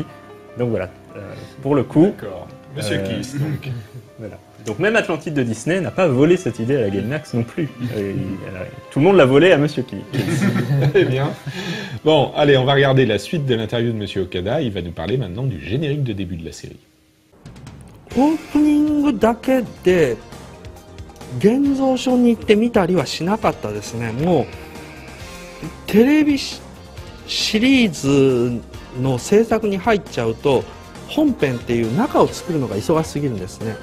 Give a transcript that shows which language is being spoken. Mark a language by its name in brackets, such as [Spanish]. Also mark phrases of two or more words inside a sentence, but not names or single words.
[French] Donc voilà, pour le coup... D'accord. Monsieur Kiss, donc. Voilà. Donc même Atlantide de Disney n'a pas volé cette idée à la Gainax non plus. Tout le monde l'a volé à Monsieur Kiss. Très bien. Bon, allez, on va regarder la suite de l'interview de Monsieur Okada. Il va nous parler maintenant du générique de début de la série. [Japanese] オープニングだけで現像所に行ってみたりはしなかったですね。もうテレビシリーズの制作に入っちゃうと本編っていう中を作るのが忙しすぎるんですね。